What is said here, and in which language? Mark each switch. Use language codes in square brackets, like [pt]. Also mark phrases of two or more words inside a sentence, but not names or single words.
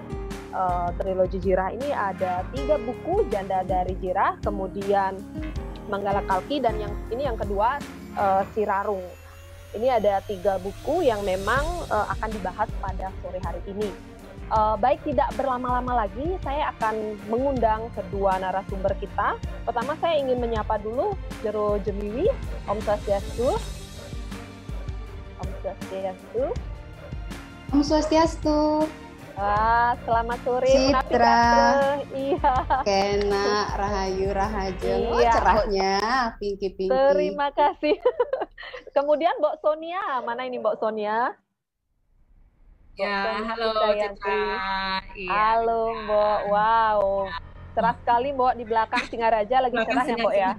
[id] Trilogi Jirah ini ada 3 buku, Janda dari Jirah, kemudian Manggala Kalki, dan yang kedua Sirarung. Ini ada 3 buku yang memang akan dibahas pada sore hari ini. Baik, tidak berlama-lama lagi, saya akan mengundang kedua narasumber kita. Pertama saya ingin menyapa dulu Jero Jemiwi. [ban] Om Swastiastu. Om Swastiastu. Om Swastiastu. [id] Selamat sore Citra. Iya. Kena Rahayu Rahaja. Iya. Oh, cerahnya, pinky-pinky. Terima kasih. Kemudian Mbok Sonia, mana ini Mbok Sonia? Ya, halo Citra. Iya. Halo Mbok, wow. Cerah sekali Mbok, di belakang Singaraja lagi cerah ya Mbok ya?